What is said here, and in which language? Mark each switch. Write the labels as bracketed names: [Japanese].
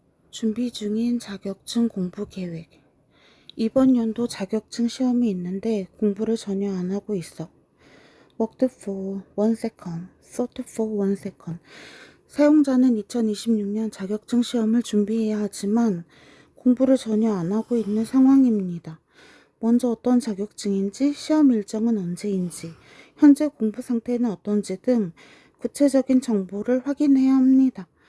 [Korean] 준비 중인 자격증 공부 계획. 이번 연도 자격증 시험이 있는데 공부를 전혀 안 하고 있어. [English] Worked for 1 second, thought for 1 second. [Korean] 사용자는 2026년 자격증 시험을 준비해야 하지만 공부를 전혀 안 하고 있는 상황입니다. 먼저 어떤 자격증인지, 시험 일정은 언제인지, 현재 공부 상태는 어떤지 등 구체적인 정보를 확인해야 합니다.